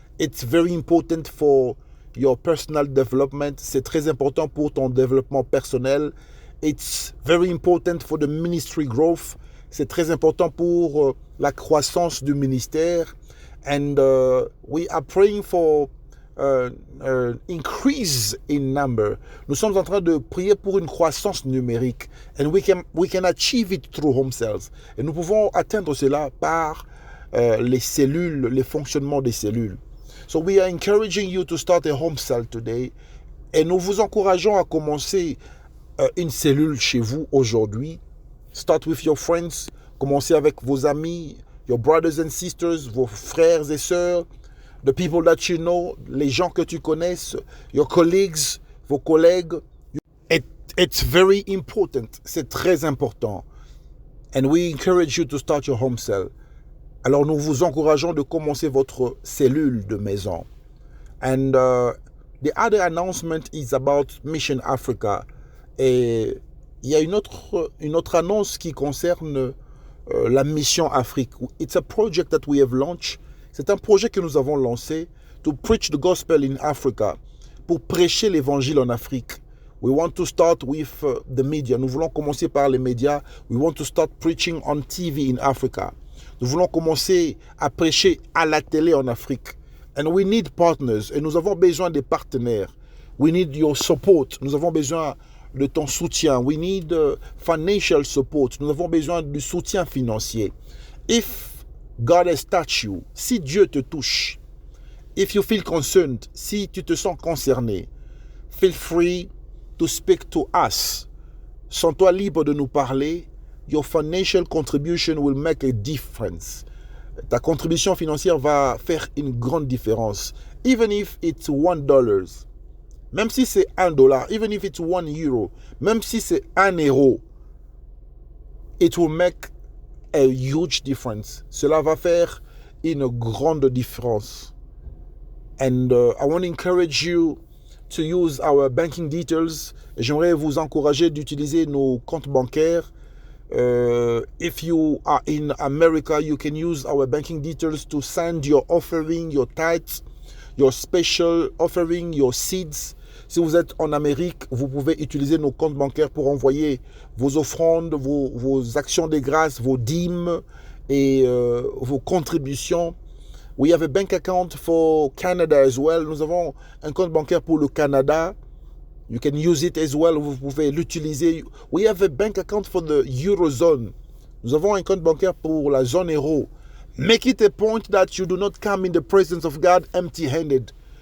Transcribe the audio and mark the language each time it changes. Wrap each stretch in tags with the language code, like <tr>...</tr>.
<en>It's very important for your personal development.</en> <fr>C'est très important pour ton développement personnel.</fr> <en>It's very important for the ministry growth.</en> <fr>C'est très important pour la croissance du ministère.</fr> <en>And we are praying for increase in number.</en> <fr>Nous sommes en train de prier pour une croissance numérique.</fr> <en>And we can achieve it through home cells.</en> <fr>Et nous pouvons atteindre cela par les cellules, les fonctionnements des cellules.</fr> <en>So we are encouraging you to start a home cell today.</en> <fr>Et nous vous encourageons à commencer une cellule chez vous aujourd'hui.</fr> <en>Start with your friends.</en> <fr>Commencez avec vos amis,</fr> <en>your brothers and sisters,</en> <fr>vos frères et sœurs,</fr> <en>the people that you know,</en> <fr>les gens que tu connaisses,</fr> <en>your colleagues,</en> <fr>vos collègues.</fr> <en>It's very important.</en> <fr>C'est très important.</fr> <en>And we encourage you to start your home cell.</en> <fr>Alors nous vous encourageons de commencer votre cellule de maison.</fr> <en>And the other announcement is about Mission Africa.</en> <fr>Et il y a une autre annonce qui concerne la mission Afrique.</fr> <en>It's a project that we have launched.</en> <fr>C'est un projet que nous avons lancé</fr> <en>to preach the gospel in Africa,</en> <fr>pour prêcher l'évangile en Afrique.</fr> <en>We want to start with the media.</en> <fr>Nous voulons commencer par les médias.</fr> <en>We want to start preaching on TV in Africa.</en> <fr>Nous voulons commencer à prêcher à la télé en Afrique.</fr> <en>And we need partners.</en> <fr>Et nous avons besoin des partenaires.</fr> <en>We need your support.</en> <fr>Nous avons besoin de ton soutien.</fr> <en>We need financial support.</en> <fr>Nous avons besoin du soutien financier.</fr> <en>If God has touched you,</en> <fr>si Dieu te touche,</fr> <en>if you feel concerned,</en> <fr>si tu te sens concerné,</fr> <en>feel free to speak to us.</en> <fr>Sens-toi libre de nous parler.</fr> <en>Your financial contribution will make a difference.</en> <fr>Ta contribution financière va faire une grande différence.</fr> <en>Even if it's $1,</en> <fr>même si c'est $1,</fr> <en>even if it's €1,</en> <fr>même si c'est €1,</fr> <en>it will make a huge difference.</en> <fr>Cela va faire une grande différence.</fr> <en>And I want to encourage you to use our banking details.</en> <fr>J'aimerais vous encourager d'utiliser nos comptes bancaires.</fr> <en>If you are in America, you can use our banking details to send your offering, your tithes, your special offering, your seeds.</en> <fr>Si vous êtes en Amérique, vous pouvez utiliser nos comptes bancaires pour envoyer vos offrandes, vos actions de grâce, vos dîmes et vos contributions.</fr> <en>We have a bank account for Canada as well.</en> <fr>Nous avons un compte bancaire pour le Canada.</fr> <en>You can use it as well.</en> <fr>Vous pouvez l'utiliser.</fr> <en>We have a bank account for the Eurozone.</en> <fr>Nous avons un compte bancaire pour la zone euro.</fr> <en>Make it a point that you do not come in the presence of God empty-handed.</en>